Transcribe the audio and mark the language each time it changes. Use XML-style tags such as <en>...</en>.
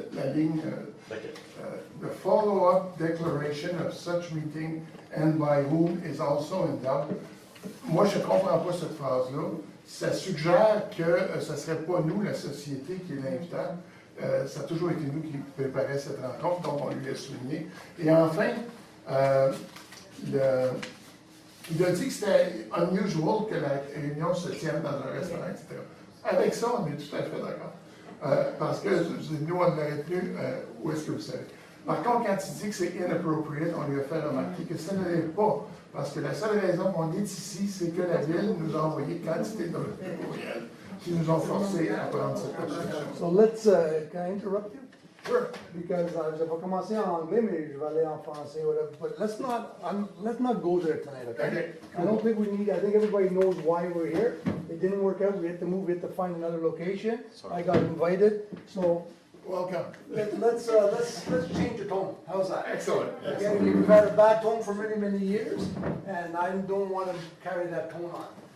<en>La ligne, the follow-up declaration of such meeting and by whom is also in doubt.</en> <fr>Moi, je ne comprends pas cette phrase-là. Ça suggère que ce ne serait pas nous, la société, qui est l'invitant. Ça a toujours été nous qui préparions cette rencontre, donc on lui a souligné. Et enfin, il a dit que c'était unusual que la réunion se tienne dans un restaurant, etc. Avec ça, on est tout à fait d'accord. Parce que nous, on l'aurait tenu, où est-ce que vous savez? Par contre, quand il dit que c'est inappropriate, on lui a fait remarquer que ça ne l'est pas. Parce que la seule raison qu'on est ici, c'est que la Ville nous a envoyé quantité de courriels qui nous ont forcés à prendre cette position.</fr> <en>So let's, can I interrupt you? Sure.</en> <fr>Because je vais commencer en anglais, mais je vais aller en français, whatever.</fr> <en>But let's not go there tonight, okay? Okay. I don't think we need, I think everybody knows why we're here. It didn't work out, we had to move, we had to find another location. I got invited, so Welcome. let's change the tone. How's that? Excellent. Okay, we've had a bad tone for many, many years, and I don't want to carry that tone on.</en>